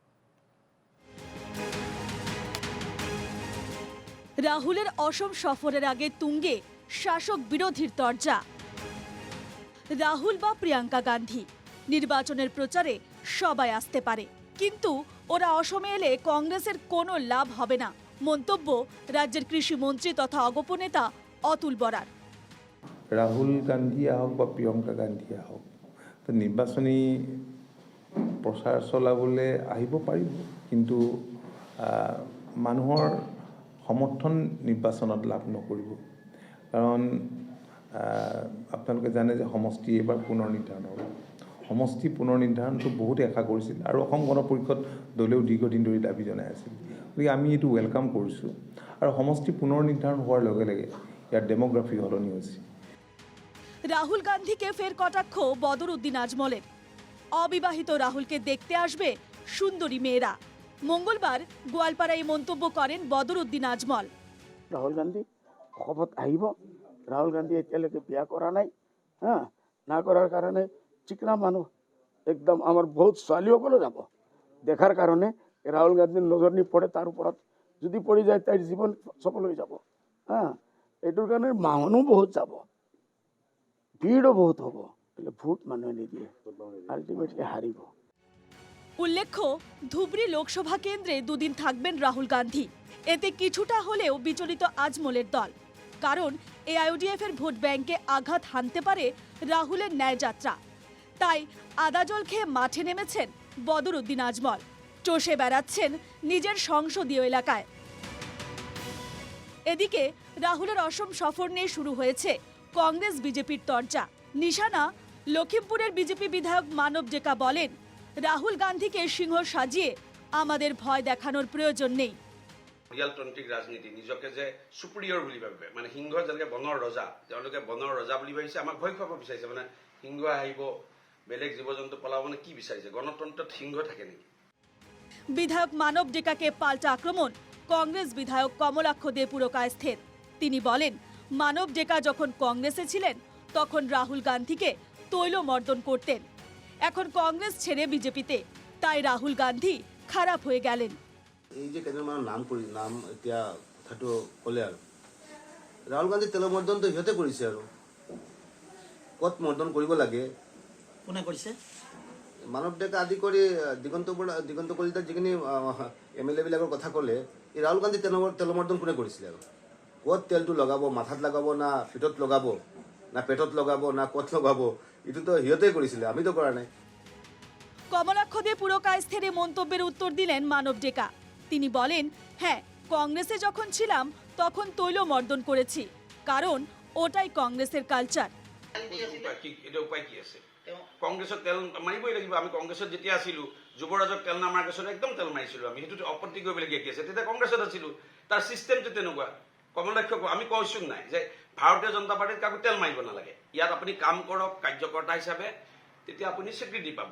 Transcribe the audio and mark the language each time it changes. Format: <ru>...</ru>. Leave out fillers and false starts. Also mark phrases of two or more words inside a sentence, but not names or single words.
<bn>রাহুলের অসম সফরের আগে তুঙ্গে শাসক বিরোধীর তরজা। রাহুল বা প্রিয়াঙ্কা গান্ধী নির্বাচনের প্রচারে সবাই আসতে পারে, কিন্তু ওরা অসমে এলে কংগ্রেসের কোনো লাভ হবে না, মন্তব্য রাজ্যের কৃষি মন্ত্রী তথা অগপ নেতা অতুল বরার।</bn> <as>ৰাহুল গান্ধী আহক বা প্ৰিয়ংকা গান্ধী আহক, তো নিৰ্বাচনী প্ৰচাৰ চলাবলৈ আহিব পাৰিব, কিন্তু মানুহৰ সমৰ্থন নিৰ্বাচনত লাভ নকৰিব। কাৰণ আপোনালোকে জানে যে সমষ্টি এবাৰ পুনৰ নিৰ্ধাৰণ হ'ব। সমষ্টি পুনৰ নিৰ্ধাৰণটো বহুতে আশা কৰিছিল আৰু অসম গণ পৰিষদ দলেও দীৰ্ঘদিন ধৰি দাবী জনাই আছিল। গতিকে আমি এইটো ৱেলকাম কৰিছোঁ আৰু সমষ্টি পুনৰ নিৰ্ধাৰণ হোৱাৰ লগে লগে ইয়াৰ ডেমোগ্ৰাফি সলনি হৈছে।</as> <bn>রাহুল গান্ধীকে ফের কটাক্ষ বদরুদ্দিন আজমলের। অবিবাহিত রাহুলকে দেখতে আসবে সুন্দরী মেয়েরা। মঙ্গলবার গোয়ালপাড়ায় মন্তব্য করেন বদরুদ্দিন আজমল।</bn> <as>রাহুল গান্ধী অসমত আহিব। রাহুল গান্ধী এতিয়ালৈকে বিয়া কৰা নাই, না কৰাৰ কাৰণে চিকনা মানুহ একদম আমাৰ বহুত ছোৱালীসকলো যাব দেখাৰ কাৰণে। ৰাহুল গান্ধীৰ নজৰ নপৰে, তাৰ ওপৰত যদি পৰি যায় তাইৰ জীৱন সফল হৈ যাব। এইটোৰ কাৰণে মানুহ বহুত যাব, ভিড়ও বহুত হ'ব, ভোট মানুহে নিদিয়ে, আলটিমেটলি হাৰিব।</as> <bn>উল্লেখ্য, ধুবড়ী লোকসভা কেন্দ্রে দুদিন থাকবেন রাহুল গান্ধী। এতে কিছুটা হলেও বিচলিত আজমলের দল, কারণ এআইইউডিএফ এর ভোট ব্যাংকে আঘাত হানতে পারে রাহুলের ন্যায়যাত্রা। তাই আদাজল খেয়ে মাঠে নেমেছেন বদরুদ্দিন আজমল, চষে বেড়াচ্ছেন নিজের সংসদীয় এলাকায়। এদিকে রাহুলের অসম সফর নিয়ে শুরু হয়েছে কংগ্রেস বিজেপির তরজা। নিশানা লখিমপুরের বিজেপি বিধায়ক মানব ডেকা বলেন, রাহুল গান্ধীকে সিংহ সাজিয়ে আমাদের ভয় দেখানোর প্রয়োজন নেই।</bn> <as>ৰিয়েলতান্ত্ৰিক ৰাজনীতি নিজকে যে সুপিৰিয়ৰ বুলি ভাবে, মানে সিংহ যেনেকৈ বনৰ ৰজা, তেওঁলোকে বনৰ ৰজা বুলি ভাবিছে, আমাক ভয় খুৱাব বিচাৰিছে। মানে সিংহ আহিব, বেলেগ জীৱ জন্তু পলাব, মানে কি বিচাৰিছে? গণতন্ত্ৰত সিংহ থাকে নেকি?</as> <bn>বিধায়ক মানব ডেকাকে পাল্টা আক্রমণ কংগ্রেস বিধায়ক কমলাক্ষ দে পুরকায়স্থের। তিনি বলেন, মানব ডেকা যখন কংগ্রেসে ছিলেন তখন রাহুল গান্ধীকে তৈলমর্দন করতেন। এখন কংগ্রেস ছেড়ে বিজেপিতে, তাই রাহুল গান্ধী খারাপ হয়ে গেলেন।</bn> <as>এই যে কেইজনমানৰ নাম এতিয়া কথাটো ক'লে, আৰু ৰাহুল গান্ধী তেলৰ মৰ্দনটো সিহঁতে কৰিছে, আৰু ক'ত মৰ্দন কৰিব লাগে কোনে কৰিছে? মানৱ ডেকা আদি কৰি দিগন্ত কলিতাৰ যিখিনি MLA বিলাকৰ কথা ক'লে, এই ৰাহুল গান্ধী তেলৰ মৰ্দন কোনে কৰিছিলে? আৰু ক'ত তেলটো লগাব, মাথাত লগাব না পিঠত লগাব, না পেটত লগাব না ক'ত লগাব, এইটোতো সিহঁতেই কৰিছিলে, আমিতো কৰা নাই।</as> <bn>কমলাক্ষ দে পুরকায়স্থের এই মন্তব্যের উত্তর দিলেন মানব ডেকা। তিনি বলেন, হ্যাঁ, কংগ্রেসে যখন ছিলাম তখন তৈলমর্দন করেছি, কারণ ওটাই কংগ্রেসের কালচার।</bn> <as>এটা উপায় কি আছে? কংগ্ৰেছত তেল মাৰিবই লাগিব। আমি কংগ্ৰেছত যেতিয়া আছিলো, যুৱৰাজক তেল নামাৰ পিছত একদম তেল মাৰিছিলো আমি। সেইটোত আপত্তি কৰিবলগীয়া কি আছে? তেতিয়া কংগ্ৰেছত আছিলো, তাৰ চিষ্টেমটো তেনেকুৱা। কমলাক্ষ আমি কৈছো নাই যে ভাৰতীয় জনতা পাৰ্টিত কাকো তেল মাৰিব নালাগে। ইয়াত আপুনি কাম কৰক কাৰ্যকৰ্তা হিচাপে, তেতিয়া আপুনি স্বীকৃতি পাব।</as>